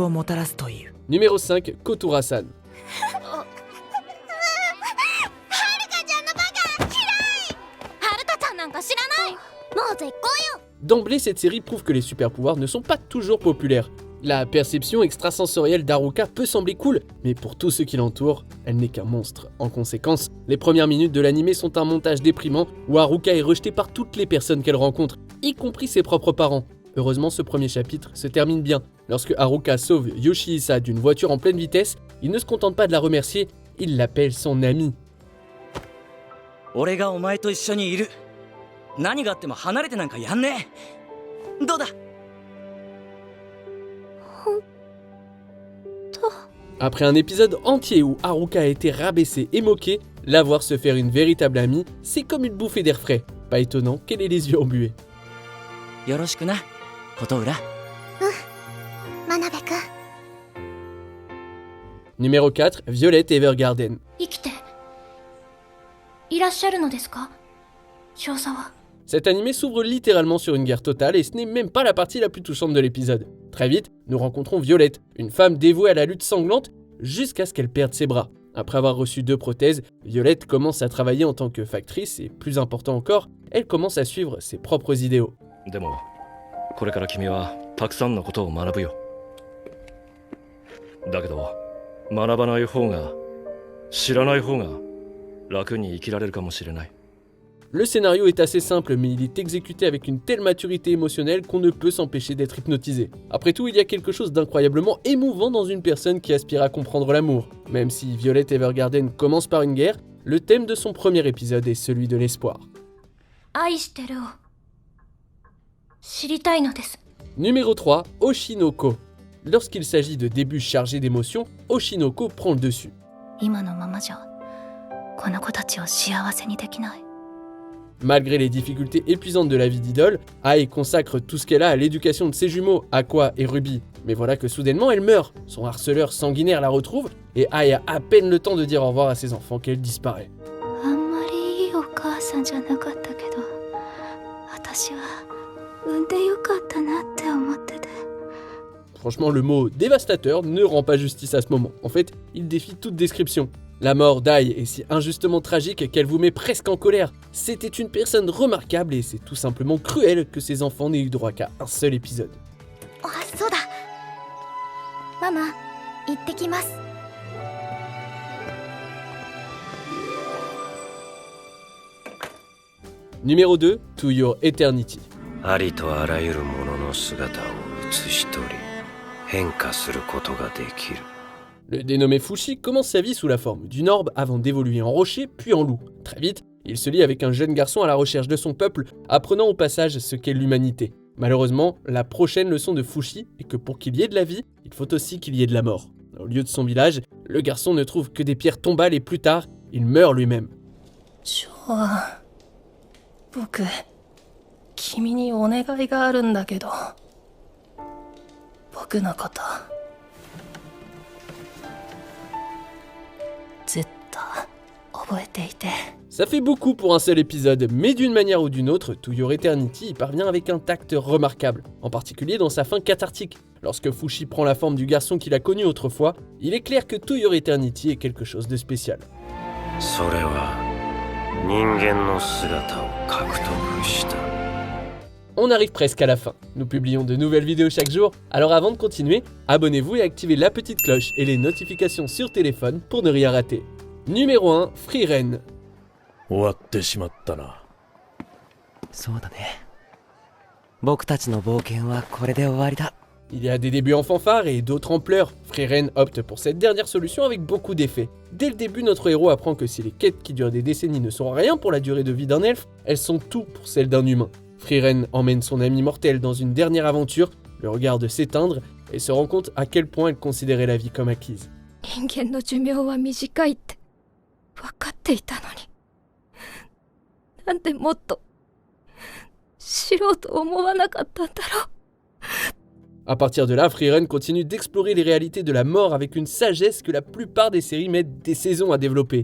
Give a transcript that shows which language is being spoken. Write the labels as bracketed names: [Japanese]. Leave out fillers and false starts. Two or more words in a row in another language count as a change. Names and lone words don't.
[French] Numéro 5, Kotura-san. [Japanese] 知らない。もう絶好よ。 [French] D'emblée, cette série prouve que les super-pouvoirs ne sont pas toujours populaires. La perception extrasensorielle d'Haruka peut sembler cool, mais pour tous ceux qui l'entourent, elle n'est qu'un monstre. En conséquence, les premières minutes de l'anime sont un montage déprimant où Haruka est rejetée par toutes les personnes qu'elle rencontre, y compris ses propres parents. Heureusement, ce premier chapitre se termine bien. Lorsque Haruka sauve Yoshihisa d'une voiture en pleine vitesse, il ne se contente pas de la remercier, il l'appelle son ami. [Japanese] 俺がお前と一緒にいる。何があっても離れてなんかやんねえ。どうだ。 [French] Après un épisode entier où Haruka a été rabaissée et moquée, la voir se faire une véritable amie, c'est comme une bouffée d'air frais. Pas étonnant qu'elle ait les yeux embués. [Japanese] よろしくな、琴浦。真鍋くん。 [French] Numéro 4, Violet Evergarden. [Japanese] 生きていらっしゃるのですか、少佐は。 [French] Cet animé s'ouvre littéralement sur une guerre totale et ce n'est même pas la partie la plus touchante de l'épisode. Très vite, nous rencontrons Violette, une femme dévouée à la lutte sanglante jusqu'à ce qu'elle perde ses bras. Après avoir reçu 2 prothèses, Violette commence à travailler en tant que factrice et, plus important encore, elle commence à suivre ses propres idéaux. [Japanese] でもこれから君はたくさんのことを学ぶよ。だけど学ばない方が知らない方が楽に生きられるかもしれない。 [French] Le scénario est assez simple, mais il est exécuté avec une telle maturité émotionnelle qu'on ne peut s'empêcher d'être hypnotisé. Après tout, il y a quelque chose d'incroyablement émouvant dans une personne qui aspire à comprendre l'amour. Même si Violet Evergarden commence par une guerre, le thème de son premier épisode est celui de l'espoir. [Japanese] 愛してるを知りたいのです。 [French] Numéro 3, Oshinoko. Lorsqu'il s'agit de débuts chargés d'émotions, Oshinoko prend le dessus. [Japanese] 今のままじゃこの子たちを幸せにできない。 [French] Malgré les difficultés épuisantes de la vie d'idole, Ai consacre tout ce qu'elle a à l'éducation de ses jumeaux, Aqua et Ruby. Mais voilà que soudainement elle meurt. Son harceleur sanguinaire la retrouve et Ai a à peine le temps de dire au revoir à ses enfants qu'elle disparaît. [Japanese] あんまりいいお母さんじゃなかったけど、私は産んでよかったなって思ってて。 [French] Franchement, le mot dévastateur ne rend pas justice à ce moment. En fait, il défie toute description. La mort d'Ai est si injustement tragique qu'elle vous met presque en colère. C'était une personne remarquable et c'est tout simplement cruel que ses enfants n'aient eu droit qu'à un seul épisode. [Japanese] あ、そうだ。ママ、行ってきます。 [French] Numéro 2, To Your Eternity. [Japanese] ありとあらゆるものの姿を写し取り変化することができる。 [French] Le dénommé Fushi commence sa vie sous la forme d'une orbe avant d'évoluer en rocher puis en loup. Très vite, il se lie avec un jeune garçon à la recherche de son peuple, apprenant au passage ce qu'est l'humanité. Malheureusement, la prochaine leçon de Fushi est que pour qu'il y ait de la vie, il faut aussi qu'il y ait de la mort. Au lieu de son village, le garçon ne trouve que des pierres tombales et plus tard, il meurt lui-même. [Japanese] ショア、僕、君にお願いがあるんだけど、僕のこと、ずっと覚えていて。 [French] Ça fait beaucoup pour un seul épisode, mais d'une manière ou d'une autre, To Your Eternity y parvient avec un tact remarquable, en particulier dans sa fin cathartique. Lorsque Fushi prend la forme du garçon qu'il a connu autrefois, il est clair que To Your Eternity est quelque chose de spécial. [Japanese] それは人間の姿を獲得した。 [French] On arrive presque à la fin. Nous publions de nouvelles vidéos chaque jour, alors avant de continuer, abonnez-vous et activez la petite cloche et les notifications sur téléphone pour ne rien rater. Numéro 1, Frieren. [Japanese] 終わってしまったな。そうだね。僕たちの冒険はこれで終わりだ。 [French] Il y a des débuts en fanfare et d'autres en pleurs. Frieren opte pour cette dernière solution avec beaucoup d'effets. Dès le début, notre héros apprend que si les quêtes qui durent des décennies ne sont rien pour la durée de vie d'un elfe, elles sont tout pour celle d'un humain. Frieren emmène son ami mortel dans une dernière aventure, le regarde s'éteindre et se rend compte à quel point elle considérait la vie comme acquise. [Japanese] 人間の寿命は短いって分かっていたのに、なんでもっと知ろうと思わなかったんだろう。 [French] À partir de là, Frieren continue d'explorer les réalités de la mort avec une sagesse que la plupart des séries mettent des saisons à développer.